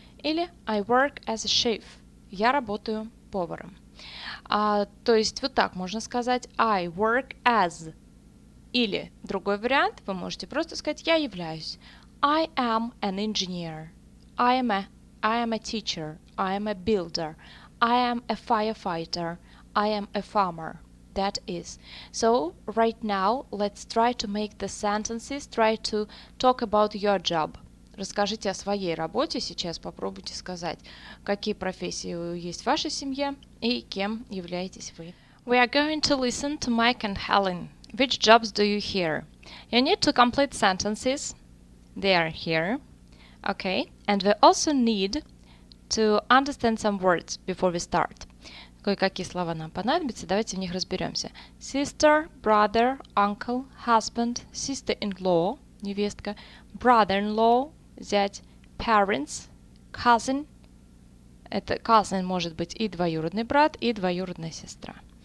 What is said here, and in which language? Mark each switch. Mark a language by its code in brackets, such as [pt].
[en] Или I work as a chef. [ru] Я работаю поваром. То есть вот так можно сказать [en] I work as. [ru] Или другой вариант, вы можете просто сказать я являюсь. [en] I am an engineer. I am a teacher. I am a builder. I am a firefighter. I am a farmer. That is. So right now let's try to make the sentences, try to talk about your job. [ru] Расскажите о своей работе, сейчас попробуйте сказать, какие профессии есть в вашей семье и кем являетесь вы. [en] We are going to listen to Mike and Helen. Which jobs do you hear? You need to complete sentences. They are here. Okay. And we also need to understand some words before we start. [ru] Кое-какие слова нам понадобятся, давайте в них разберемся. [en] Sister, brother, uncle, husband, sister-in-law, невестка, brother-in-law, зять, parents, cousin. [ru] Это cousin может быть и двоюродный брат, и двоюродная сестра.